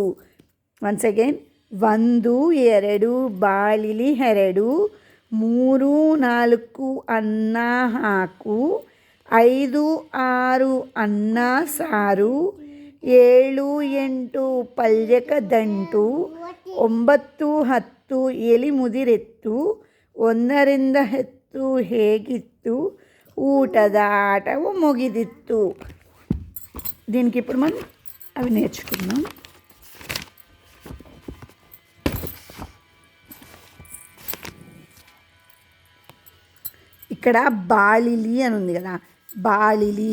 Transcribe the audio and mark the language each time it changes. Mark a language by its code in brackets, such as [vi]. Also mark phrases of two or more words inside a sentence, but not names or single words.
[en] once again [kn] 1 2 ಬಾಳಿಲಿ 2 3 4 ಅನ್ನ ಹಾಕು 5 6 ಅನ್ನ ಸಾರು 7 8 ಪಲ್ಯಕ ದಂಟು 9 10 ಎಲಿ ಮುದಿರೆತ್ತು 1ರಿಂದ 10 ಹೇಗಿತ್ತು ಊಟದ ಆಟವು ಮುಗಿದಿತ್ತು. [te] దీనికి ఇప్పుడు మనం అవి నేర్చుకుందాం. ఇక్కడ బాళిలి అని ఉంది కదా, బాళిలి.